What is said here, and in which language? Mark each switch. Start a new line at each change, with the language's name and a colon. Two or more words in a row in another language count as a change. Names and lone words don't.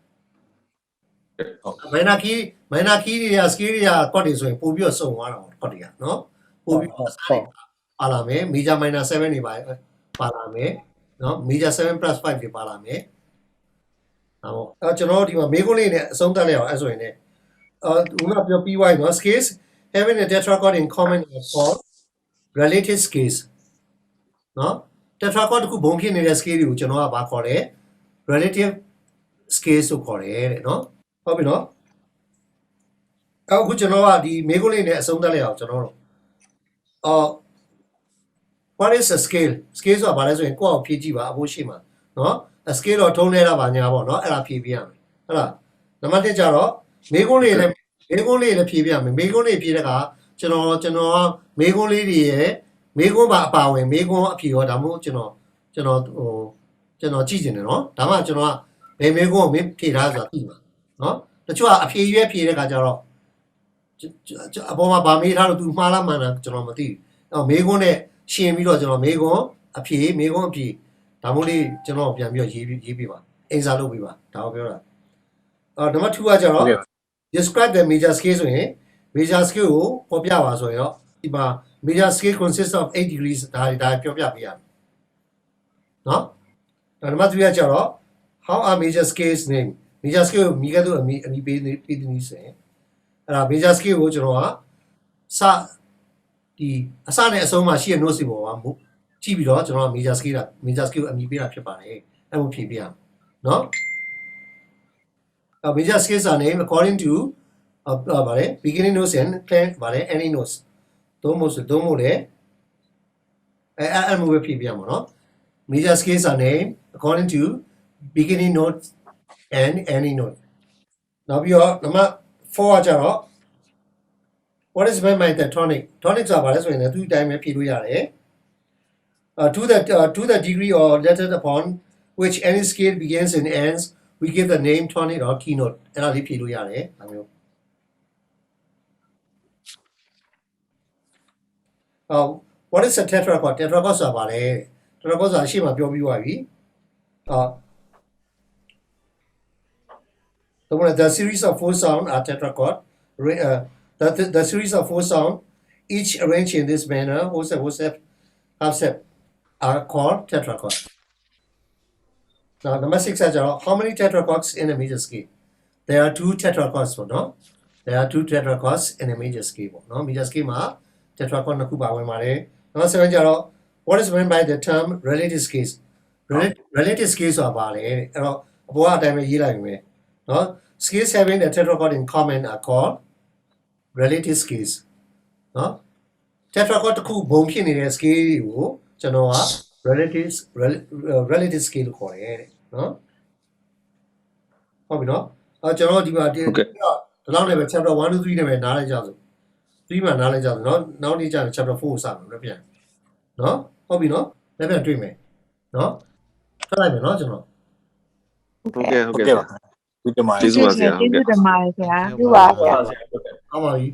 English: minor key
Burmese: တွေက scale တွေက chord တွေဆိုရင်ပို့ပြီးတော့စုံသွားတာပေါ့ chord တွေကနော်ပို့ပြီးတော့ပါလာမယ်
English: major minor 7
Burmese: တွေပါလာမယ်နော်
English: major 7 plus 5
Burmese: တွေပါလာမယ် ကျွန်တော်ဒီမှာမေးခွန်းလေးနဲ့အဆုံးသတ်လိုက်အောင်အဲ့ဆိုရင်လည်းဦးကပြောပြီးသွားပြီနော်
English: scales having a tetrachord in common are called relative scales
Burmese: နော် tetrachord တခုဘုံဖြစ်နေတဲ့ scale တွေကိုကျွန်တော်ကဘာခေါ်လဲ
English: relative scales
Burmese: လို့ခေါ်တယ်တဲ့နော်ဟုတ်ပြီနော်အခုကျွန်တော်ကဒီမေးခွန်းလေးနဲ့အဆုံးသတ်လိုက်အောင်ကျွန်တော်တို့
English: what is a scale
Burmese: ဆိုတာဘာလဲဆိုရင်ကိုယ့်အောင်ဖြည့်ကြည့်ပါအဖို့ရှိမှာနော် scale တော့ထုံးလဲတာပါညာပေါ့နော်အဲ့ဒါဖြည့်ပြရမယ်ဟုတ်လားနံပါတ်1ကျတော့မေးခွန်းလေးလည်းဖြည့်ပြရမယ်မေးခွန်းလေးဖြည့်တဲ့အခါကျွန်တော်မေးခွန်းလေးတွေ ရဲ့မေးခွန်းပါအပါဝင်မေးခွန်းအဖြေရောဒါမှမဟုတ်ကျွန်တော်ကြည့်နေတယ်နော်ဒါမှကျွန်တော်ကဘယ်မေးခွန်းကိုဖြည့်ထားဆိုတာသိမှာနော်တချို့ကအ ဖြေရွေးဖြည့်တဲ့အခါကျတော့အပေါ်မှာဗာမေးထားလို့သူမှားလားမှန်လားကျွန်တော်မသိဘူးမေးခွန်းနဲ့ရှင်ပြီးတော့ကျွန်တော်မေး ခွန်းအဖြေဒါမို့လေးကျွန်တော်ပြန်ပြီးတော့ရေးပြပါအင်စာလုပ်ပြပါဒါကိုပြောတာနံပါတ်2ကကျတော့
English: describe the major scale
Burmese: ဆိုရင်
English: major scale
Burmese: ကိုပေါ်ပြပါဆိုရင်တော့ဒီမှာ
English: major scale consists of 8 degrees
Burmese: ဒါပြောပြပေးရမယ်နော်နံပါတ်3ကကျတော့
English: how are major scales named major scale
Burmese: ကိုမိကတို့အမီပေးတဲ့နည်းဆိုရင်အဲ့ဒါ
English: major scale
Burmese: ကိုကျွန်တော်က ဒီအစနဲ့အဆုံးမှာရှိတဲ့ notes တွေပေါ်မှာကြည့်ပြီးတော့ကျွန်တော်က
English: major scale
Burmese: ကိုအမည်ပေးတာဖြစ်ပါတယ်အဲ့လိုဖြည့်ပြရအောင်နော်
English: major scales are named according to ဗါလေ beginning notes and ဗါလေ ending notes
Burmese: သုံးမို့လေအဲ့လိုပဲဖြည့်ပြရမှာနော်
English: major scales are named according to beginning notes and ending notes
Burmese: နောက်ပြီးတော့နံပါတ်4ကကျတော့
English: what is meant by the tonic tonic
Burmese: ဆိုတာဘာလဲဆိုရင်လည်းသူ့အတိုင်းပဲဖြေလို့ရတယ်
English: to the degree or letter upon which any scale begins and ends we give the name tonic or keynote
Burmese: အဲ့ဒါလေးဖြေလို့ရတယ်ဒါမျိုး
English: what is a tetrachord tetrachord
Burmese: ဆိုတာဘာလဲ
English: tetrachord
Burmese: ဆိုတာရှေ့မှာပြောပြီးသွားပြီ
English: the series of 4 sound are tetrachord the series of 4 sound each arranged in this manner whole half step are called tetrachord now number 6 is how many tetrachords in a major scale there are 2 tetrachords no there are 2 tetrachords in a major scale no major scale ma tetrachord
Burmese: နှစ်ခုပါဝင်ပါတယ်
English: number 7 ကျတော့ what is meant by the term relative scales relative scales
Burmese: ဆိုတာပါလေအဲ့တော့အပေါ်အတိုင်းပဲရေးလိုက်ပြီနော်
English: scales having the tetrachord in common are called relative scales နော် tetrachord
Burmese: တစ်ခုဘုံဖြစ်နေတဲ့
English: scale
Burmese: ကိုကျွန်တော်က
English: relative scale
Burmese: လို့ခေါ်တယ်တဲ့နော် ဟုတ်ပြီနော်ကျွန်တော်ဒီမှာဒီလောက်လည်းပဲ
English: chapter 1 to 3
Burmese: နဲ့ပဲနားလိုက်ကြစို့3မှာနားလိုက်ကြစို့နော်နောက်နေ့ကျရင် chapter 4ကိုစမယ်ပြန်နော်ဟုတ်ပြီနော်ပြန်တွေ့မယ်နော်ဆက်လိုက်မယ်နော်ကျွန်တော် ဟုတ်ကဲ့ ဟုတ်ကဲ့ပါဒီတမိုင်း ကျေးဇူးပါဆရာဟုတ်ကဲ့ ကျေးဇူးတင်ပါတယ်ဆရာ